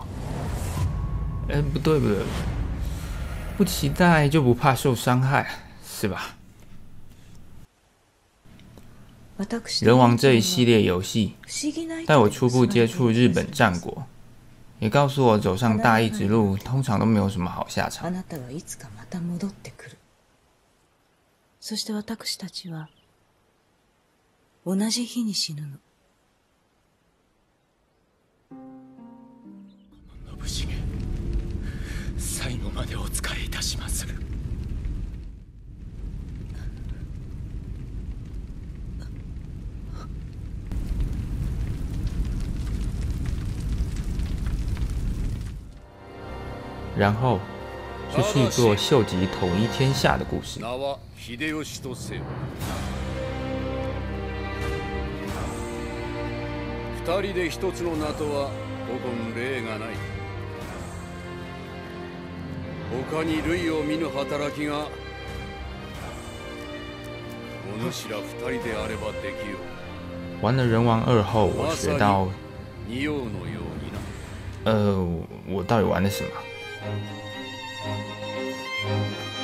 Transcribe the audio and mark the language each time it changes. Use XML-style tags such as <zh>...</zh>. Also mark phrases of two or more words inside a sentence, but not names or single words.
<zh>不对，不期待就不怕受伤害，是吧？人王这一系列游戏，带我初步接触日本战国，也告诉我走上大义之路，通常都没有什么好下场。</zh> <ja>そして私たちは同じ日に死ぬの。信繁、最後までお仕えいたしまする。</ja> <zh>然后，这是一座秀吉统一天下的故事。</zh> <ja>名は秀吉とせよ。2人で1つの名とは古今例がない。他に類を見ぬ働きがお主ら2人であればできよう。</ja> <zh>玩了人王2后，我学到，</zh> <ja>仁王のようにな。</ja> <zh>我到底玩了什么？</zh>